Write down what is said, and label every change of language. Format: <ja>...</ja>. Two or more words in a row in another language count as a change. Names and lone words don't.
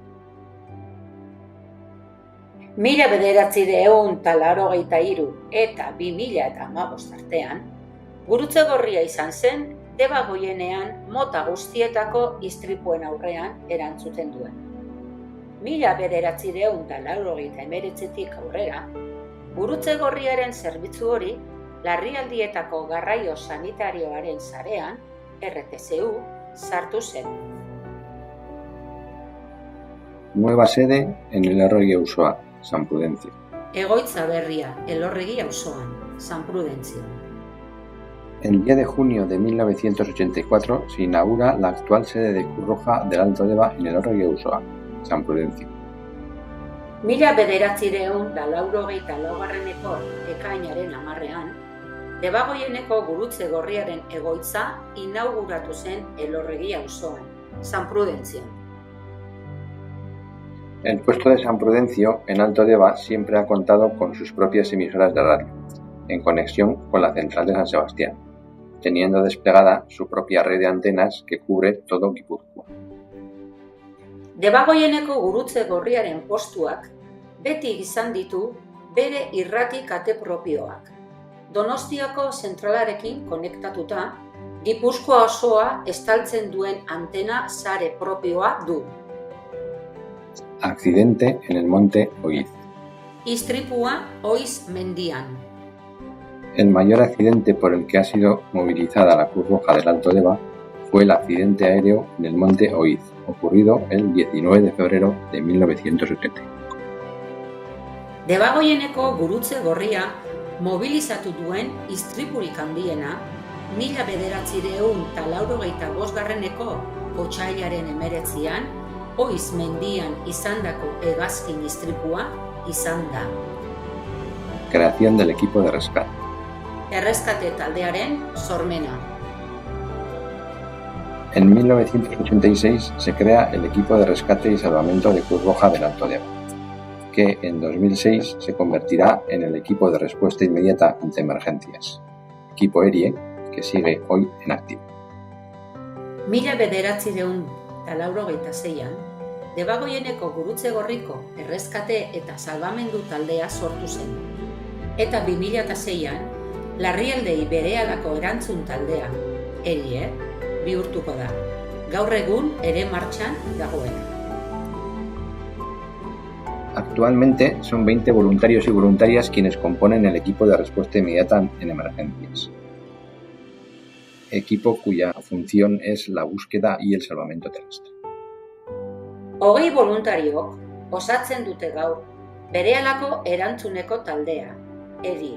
<eu>1983 eta 2015 artean, Gurutze Gorria izan zen Debagoienean mota guztietako istripuen aurrean erantzuten duen. 1989tik aurrera, Gurutze Gorriaren zerbitzu hori larrialdietako garraio sanitarioaren sarean, RTSU, sartu zen.</eu> <es>Nueva sede en Elorregi Auzoa, San Prudencio.</es> <eu>Egoitza berria, Elorregi auzoan, San Prudencio.</eu> <es>El 10 de junio de 1984 se inaugura la actual sede de Cruz Roja del Alto Deba en Elorregi Auzoa, San Prudencio.</es> <eu>1994 ekainaren 10ean, Debagoieneko Gurutze Gorriaren egoitza inauguratu zen Elorregi auzoan, San Prudencio.</eu> <es>El puesto de San Prudencio en Alto Deba siempre ha contado con sus propias emisoras de radio, en conexión con la central de San Sebastián, teniendo desplegada su propia red de antenas que cubre todo Guipúzcoa.</es> <eu>Debagoieneko Gurutze Gorriaren postuak beti izan ditu bere irrati kate propioak. Donostiako zentralarekin konektatuta, Gipuzkoa osoa estaltzen duen antena sare propioa du.</eu> <es>Accidente en el monte Oiz.</es> <eu>Istripua Oiz mendian.</eu> <es>El mayor accidente por el que ha sido movilizada la Cruz Roja del Alto Deba fue el accidente aéreo en el monte Oiz, ocurrido el 19 de febrero de 1985.</es> <eu>Debagoieneko Gurutze Gorria mobilizatu duen istripurik handiena 1985 otsailaren 19 Oiz mendian izandako hegazkin istripua izan da.</eu> <es>Creación del equipo de rescate.</es> <eu>Erreskate taldearen sormena.</eu> <es>En 1986 se crea el equipo de rescate y salvamento de Cruz Roja del Alto Deba, que en 2006 se convertirá en el equipo de respuesta inmediata ante emergencias, equipo ERIE, que sigue hoy en activo.</es> <eu>1986an, Debagoieneko Gurutze Gorriko erreskate eta salbamendu taldea sortu zen, eta 2006an, larrialdei berehalako erantzun taldea, ERIE, bihurtuko da, gaur egun ere martxan dagoena.</eu> <es>Actualmente son 20 voluntarios y voluntarias quienes componen el equipo de respuesta inmediata en emergencias. equipo cuya función es la búsqueda y el salvamento terrestre.</es> <eu>20 voluntariok osatzen dute gaur berehalako erantzuneko taldea, EDIE.</eu>